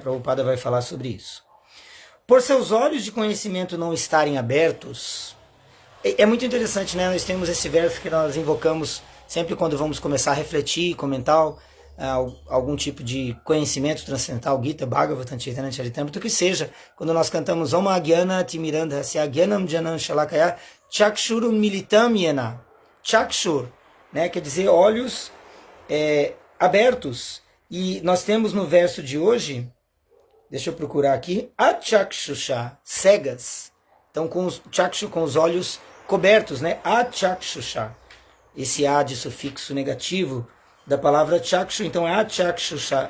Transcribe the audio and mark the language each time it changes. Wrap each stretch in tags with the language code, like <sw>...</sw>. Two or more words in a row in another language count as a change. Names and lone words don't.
<pt>Prabhupada vai falar sobre isso. Por seus olhos de conhecimento não estarem abertos, é muito interessante, né? Nós temos esse verso que nós invocamos sempre quando vamos começar a refletir, comentar algum tipo de conhecimento transcendental, Gita, Bhagavatam, Chaitanya Charitamrita, que seja, quando nós cantamos</pt> <sa>ॐ अज्ञान तिमिरान्धस्य ज्ञानम् जनम् शलाकया चक्षुरुम् मिलितम् येन.</sa> <pt>Chakshur, né, quer dizer olhos abertos. E nós temos no verso de hoje, deixa eu procurar aqui, Achakshusha, cegas. Então, com os chakshu, com os olhos cobertos, né? Achakshusha. Esse A de sufixo negativo da palavra chakshu, então é achakshusha.</pt>